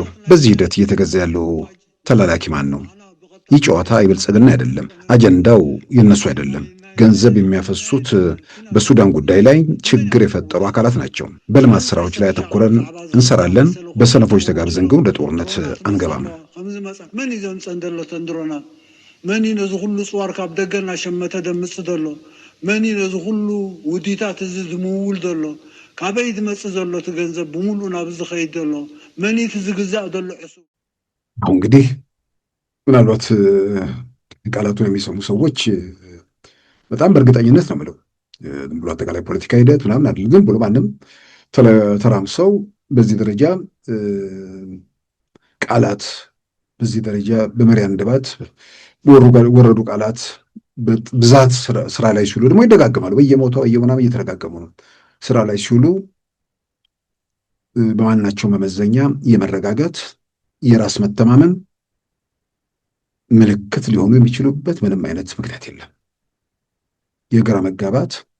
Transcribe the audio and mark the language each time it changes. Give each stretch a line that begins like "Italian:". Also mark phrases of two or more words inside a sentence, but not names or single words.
Amharic: በዚህ ሂደት እየተገዛ ያለው ተላላኪ ማን ነው? ይህ ጨዋታ የብልጽግና አይደለም። አጀንዳው የነሱ አይደለም። ገንዘብ የሚያፈሱት በሱዳን ጉዳይ ላይ ችግር የፈጠሩ አካላት ናቸው። በልማት ስራዎች ላይ አተኩረን እንሰራለን። በሰነፎች ተጋብዘን ግን ወደ ጦርነት አንገባም።
Tigrinya: መን እዩ ዘምፀ እንደሎ ተንድሮና መን እዩ ነዚ ኩሉ ፅዋር ካብ ደገና ሸመተ ደምፅ ዘሎ መን እዩ ነዚ ኩሉ ውዲታት እዚ ዝምውል ዘሎ ካበይ ዝመፅእ ዘሎ እቲ ገንዘብ ብምሉእ ናብ ዝኸይድ ዘሎ መን እዩ ዝግዛእ ዘሎ ዕሱ
Amharic: እንግዲህ ምናልባት ቃላቱን የሚሰሙ ሰዎች በጣም በእርግጠኝነት ነው የምለው ዝም ብሎ አጠቃላይ ፖለቲካ ሂደት ምናምን አይደለም። ግን ብሎ ማንም ተራምሰው በዚህ ደረጃ ቃላት በዚህ ደረጃ በመሪ አንደበት ወረዱ ቃላት ብዛት ስራ ላይ ሲውሉ ደግሞ ይደጋገማሉ። በየሞታው በየምናምን እየተደጋገሙ ነው። ስራ ላይ ሲውሉ በማናቸው መመዘኛ የመረጋጋት የራስ መተማመን ምልክት ሊሆኑ የሚችሉበት ምንም አይነት ምክንያት የለም። የግራ መጋባት